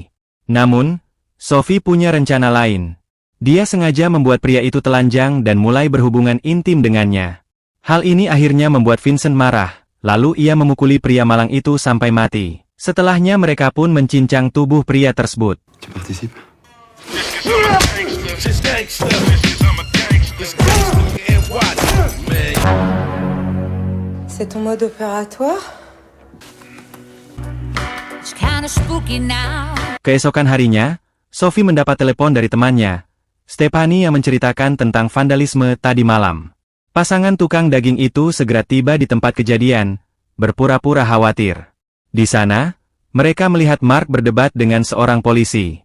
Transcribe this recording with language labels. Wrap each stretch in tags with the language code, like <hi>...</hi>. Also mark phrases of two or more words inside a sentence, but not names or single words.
<id>Namun, Sophie punya rencana lain. Dia sengaja membuat pria itu telanjang dan mulai berhubungan intim dengannya. Hal ini akhirnya membuat Vincent marah, lalu ia memukuli pria malang itu sampai mati. Setelahnya mereka pun mencincang tubuh pria tersebut.</id> <fr>Tu participes? C'est ton mode opératoire?</fr> <en>It's kinda spooky now.</en> <id>Keesokan harinya, Sophie mendapat telepon dari temannya, Stephanie, yang menceritakan tentang vandalisme tadi malam. Pasangan tukang daging itu segera tiba di tempat kejadian, berpura-pura khawatir. Di sana, mereka melihat Mark berdebat dengan seorang polisi.</id>